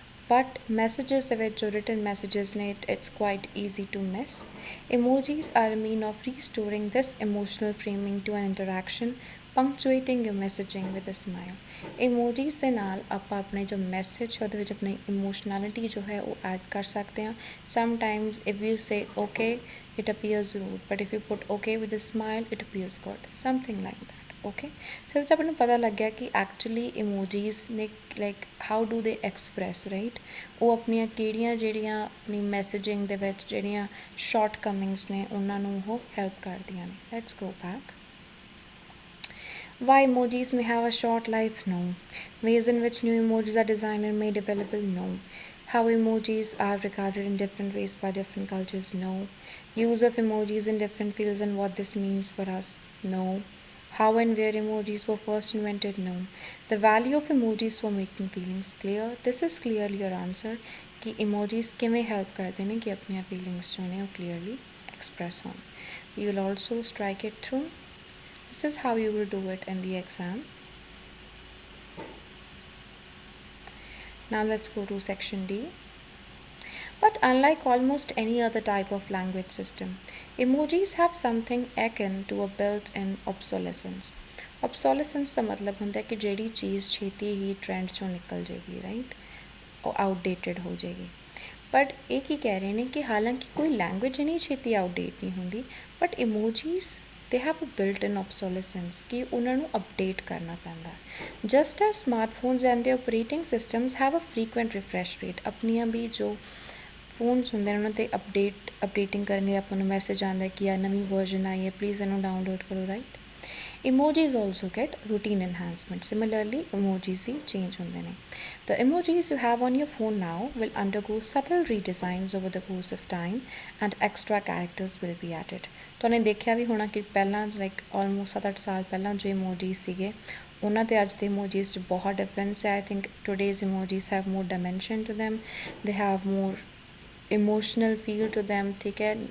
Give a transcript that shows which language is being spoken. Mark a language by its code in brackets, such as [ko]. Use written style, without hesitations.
[pa] But messages ਦੇ ਵਿੱਚ ਜੋ ਰਿਟਨ ਮੈਸੇਜਸ ਨੇ [en] It's quite easy to miss. Emojis are a mean of restoring this emotional framing to an interaction, punctuating your messaging with a smile. [pa] Emojis ਦੇ ਨਾਲ ਆਪਾਂ ਆਪਣੇ ਜੋ ਮੈਸੇਜ ਉਹਦੇ ਵਿੱਚ ਆਪਣੀ ਇਮੋਸ਼ਨੈਲਿਟੀ ਜੋ ਹੈ ਉਹ ਐਡ ਕਰ ਸਕਦੇ ਹਾਂ. [en] Sometimes if you say okay it appears rude, but if you put okay with a smile it appears good, something like that. Okay, so it's [pa] ਆਪਾਂ ਨੂੰ ਪਤਾ ਲੱਗ ਗਿਆ ਕਿ ਐਕਚੁਅਲੀ ਇਮੋਜੀਜ਼ ਨੇ [en] how do they express, [pa] ਰਾਈਟ? ਉਹ ਆਪਣੀਆਂ ਕਿਹੜੀਆਂ ਜਿਹੜੀਆਂ ਆਪਣੀ ਮੈਸੇਜਿੰਗ ਦੇ ਵਿੱਚ ਜਿਹੜੀਆਂ ਸ਼ਾਰਟ ਕਮਿੰਗਸ ਨੇ ਉਹਨਾਂ ਨੂੰ ਉਹ ਹੈਲਪ ਕਰਦੀਆਂ ਨੇ. [en] Let's go back. Why emojis may have a short life? No. Ways in which new emojis are designed and made available? No. How emojis are regarded in different ways by different cultures? No. Use of emojis in different fields and what this means for us? No. How and where emojis were first invented? No. The value of emojis for making feelings clear. This is clearly your answer [hi] कि emojis किमें help करते हैं कि अपनी feelings जो हैं वो clearly express हों. [en] You will also strike it through. This is how you will do it in the exam. Now let's go to section D. But unlike almost any other type of language system, emojis have something akin to a built-in obsolescence. [pa] Obsolescence ਦਾ ਮਤਲਬ ਹੁੰਦਾ ਕਿ ਜਿਹੜੀ ਚੀਜ਼ ਛੇਤੀ ਹੀ trend ਚੋਂ ਨਿਕਲ ਜਾਏਗੀ, right? ਉਹ ਆਊਟਡੇਟਡ ਹੋ ਜਾਏਗੀ. ਬਟ ਇਹ ਕੀ ਕਹਿ ਰਹੇ ਨੇ ਕਿ ਹਾਲਾਂਕਿ ਕੋਈ ਲੈਂਗੁਏਜ ਨਹੀਂ ਛੇਤੀ ਆਊਟਡੇਟ ਨਹੀਂ ਹੁੰਦੀ, but ਇਮੋਜੀਜ਼ [en] they have a built-in obsolescence [pa] ਕਿ ਉਹਨਾਂ ਨੂੰ ਅਪਡੇਟ ਕਰਨਾ ਪੈਂਦਾ. [en] Just as smartphones and their operating systems have a frequent refresh rate, [pa] ਆਪਣੀਆਂ ਵੀ ਜੋ ਫੋਨਸ ਹੁੰਦੇ ਨੇ ਉਹਨਾਂ 'ਤੇ ਅਪਡੇਟਿੰਗ ਕਰਨ ਲਈ ਆਪਾਂ ਨੂੰ ਮੈਸੇਜ ਆਉਂਦਾ ਕਿ ਆ ਨਵੀਂ ਵਰਜ਼ਨ ਆਈ ਹੈ, ਪਲੀਜ਼ ਇਹਨੂੰ ਡਾਊਨਲੋਡ ਕਰੋ, right? [en] Emojis also get routine enhancement. Similarly, emojis [pa] ਵੀ change ਹੁੰਦੇ ਨੇ. [en] The emojis you have on your phone now will undergo subtle redesigns over the course of time and extra characters will be added. [pa] ਤੁਹਾਨੂੰ ਦੇਖਿਆ ਵੀ ਹੋਣਾ ਕਿ ਪਹਿਲਾਂ almost 7-8 ਸਾਲ ਪਹਿਲਾਂ ਜੋ emojis ਸੀਗੇ ਉਹਨਾਂ ਤੇ ਅੱਜ ਦੇ ਇਮੋਜੀਜ਼ 'ਚ ਬਹੁਤ ਡਿਫਰੈਂਸ ਹੈ। [en] I think today's emojis have more dimension to them, they have more emotional feel to them, [pa] ਠੀਕ ਹੈ।